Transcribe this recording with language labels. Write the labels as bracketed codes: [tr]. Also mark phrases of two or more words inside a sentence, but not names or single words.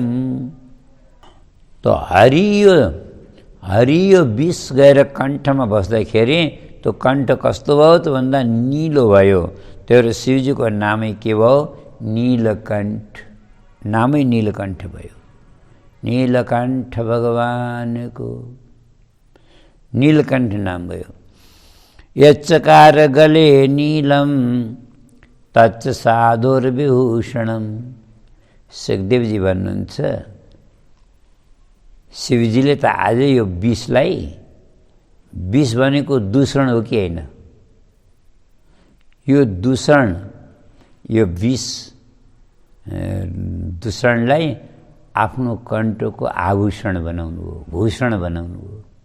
[ne] त हरियो विष गएर कण्ठमा बस्दाखेरि त्यो कण्ठ कस्तो भयो त भन्दा निलो भयो। त्यही भएर शिवजीको नामै के भयो? नीलकण्ठ। नामै नीलकण्ठ भयो। नीलकण्ठ भगवानको नीलकण्ठ नाम भयो। [sa] यच्चकार गले नीलम तच्च साधुर्विभूषणम। [ne] सुखदेवजी भन्नुहुन्छ, शिवजीले त आज यो विषलाई, विष भनेको दूषण हो कि होइन? यो दूषण, यो विष दूषणलाई आफ्नो कण्ठको आभूषण बनाउनु हो, भूषण बनाउनु हो।